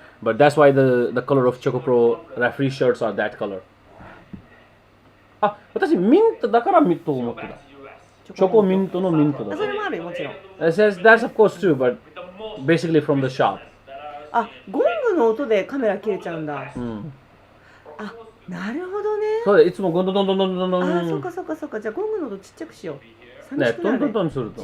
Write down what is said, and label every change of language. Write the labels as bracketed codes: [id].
[en] But that's why the color of ChocoPro referee shirts are that color. [ja] あ、私ミントだからミントを持ってた。チョコミントのミントだ。それもあるよ、もちろん。 [en] That's of course too, but basically from the shop. [ja] あ、ゴングの音でカメラ切れちゃうんだ。あ、なるほどね。そうだ、いつもゴンドドンドンドンドンドン。あ、そうかそうかそうか。じゃあゴングの音ちっちゃくしよう。ね、トントントンすると。